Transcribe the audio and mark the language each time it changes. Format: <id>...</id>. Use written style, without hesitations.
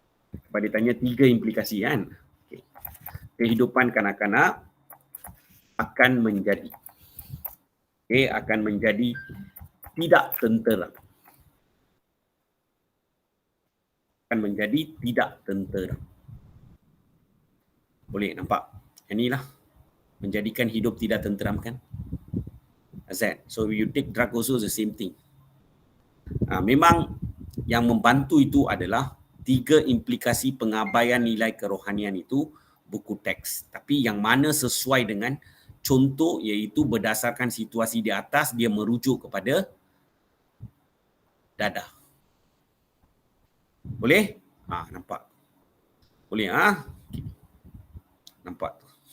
<ms>Sebab dia tanya 3 implikasi kan. Okay. Kehidupan kanak-kanak akan menjadi akan menjadi tidak tentera. Akan menjadi tidak tentera. Boleh nampak? Inilah menjadikan hidup tidak tenteram kan? Azan.</ms> <en>So you take drug also the same thing.</en> <ms>Memang yang membantu itu adalah 3 implikasi pengabaian nilai kerohanian itu buku teks. Tapi yang mana sesuai dengan contoh iaitu berdasarkan situasi di atas dia merujuk kepada dadah. Boleh? Nampak. Boleh okay. Nampak tu.</ms>